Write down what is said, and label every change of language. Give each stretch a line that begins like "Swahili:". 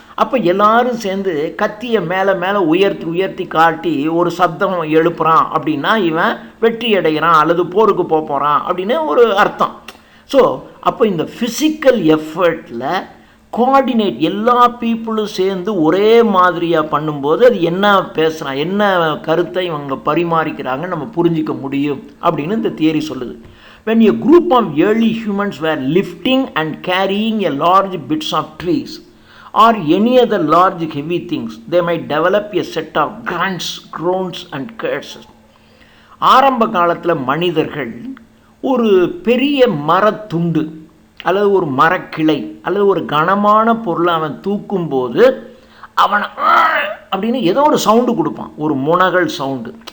Tamil: அப்போ எல்லாரும் சேர்ந்து கத்தியை மேலே மேலே உயர்த்தி காட்டி ஒரு சப்தம் எழுப்புறான் அப்படின்னா இவன் வெற்றி அடைகிறான் அல்லது போருக்கு போகிறான் அப்படின்னு ஒரு அர்த்தம். ஸோ அப்போ இந்த ஃபிசிக்கல் எஃபர்ட்டில் கோஆர்டினேட் எல்லா பீப்புளும் சேர்ந்து ஒரே மாதிரியாக பண்ணும்போது அது என்ன பேசுகிறான், என்ன கருத்தை இவங்க பரிமாறிக்கிறாங்க நம்ம புரிஞ்சிக்க முடியும் அப்படின்னு இந்த தியரி சொல்லுது.
English: When a group of early humans were lifting and carrying a large bits of trees or any other large heavy things, they might develop a set of grunts, groans and curses.
Tamil: ஆரம்ப காலத்தில் மனிதர்கள் ஒரு பெரிய மரத்துண்டு அல்லது ஒரு மரக்கிளை அல்லது ஒரு கனமான பொருளை அவன் தூக்கும்போது அவனை அப்படின்னு ஏதோ ஒரு சவுண்டு கொடுப்பான், ஒரு முனகல் சவுண்டு.